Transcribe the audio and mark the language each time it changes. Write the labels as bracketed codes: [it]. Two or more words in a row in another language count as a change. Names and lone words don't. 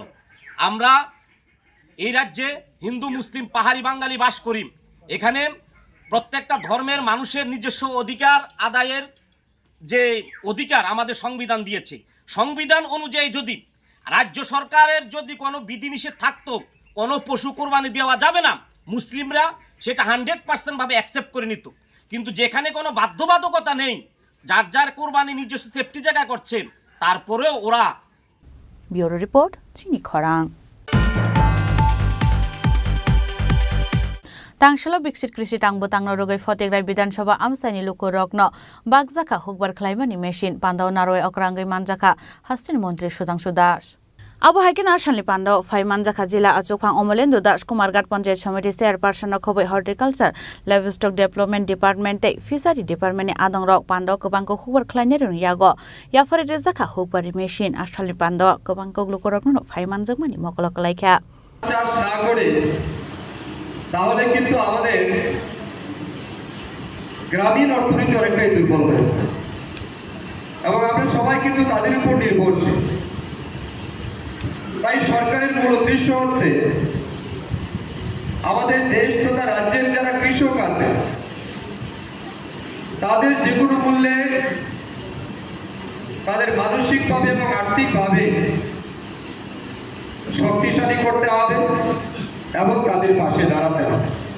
[bn] আমরা এই রাজ্যে হিন্দু মুসলিম পাহাড়ি বাঙালি বাস করি, এখানে প্রত্যেকটা ধর্মের মানুষের নিজস্ব অধিকার আদায়ের যে অধিকার আমাদের সংবিধান দিয়েছে, সংবিধান অনুযায়ী যদি রাজ্য সরকারের যদি কোনো বিধিনিষেধ থাকতো কোনো পশু কোরবানি দেওয়া যাবে না, মুসলিমরা সেটা 100% ভাবে অ্যাকসেপ্ট করে নিত। কিন্তু যেখানে কোনো বাধ্যবাধকতা নেই, যার কোরবানি নিজস্ব সেফটি জায়গা করছে, তারপরেও ওরা। [en] bureau report, চিনি খরাং। [trp] तांगशल बिकसित कृषि तांगबो तांगनो रोगै फतेग्राय विधानसभा आमसानि लुको रग्न बागजाखा हुकबार खलाइमानि मेशिन पान्दाव नारय अक्रांगै मानजाखा हास्टेन मन्त्री सुधांशु दास आबो हाइकेन आसामनि पान्दाव फाइ मानजाखा जिल्ला आचुकफां अमलेन्दु दास कुमारघाट पंचायत समिति चेयारपार्सन खबै [en] horticulture livestock development department fishery [trp] डिपार्टमेन्टनि आदं रक पान्दाव गोबांखौ हुकबार खलाइनाय रं यागो याफारि रेजाखा हुकबारि मेशिन आसामनि पान्दाव गोबांखौ लुको रग्न फाइ मानजाकमानि मकलक लाइखा [bn] চাষ না করে তাহলে কিন্তু আমাদের গ্রামীণ অর্থনীতি অনেকটাই দুর্বল হবে এবং আমরা সবাই কিন্তু তাদের উপর নির্ভরশীল। তাই সরকারের মূল উদ্দেশ্য হচ্ছে আমাদের দেশ তথা রাজ্যের যারা কৃষক আছে তাদের যে কোনো মূল্যে তাদের মানসিকভাবে এবং আর্থিকভাবে শক্তিশালী করতে হবে এবং তাদের পাশে দাঁড়াতে হবে।